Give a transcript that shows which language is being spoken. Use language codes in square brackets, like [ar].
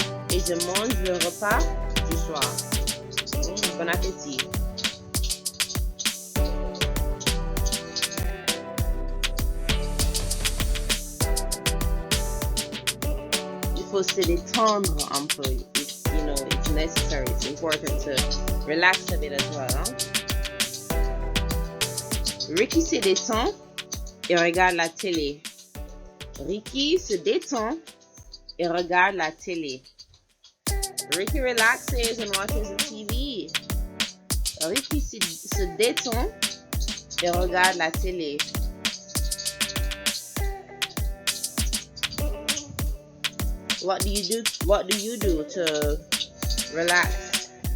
[fr] Et je mange le repas du soir. Bon appétit. Il faut se détendre un peu. [en] It's necessary. It's important to relax a bit as well. [fr] Hein? Ricky se détend et regarde la télé. Ricky se détend et regarde la télé. [en] Ricky relaxes and watches the TV. [fr] Ricky se détend et regarde la télé. [en] What do you do to relax?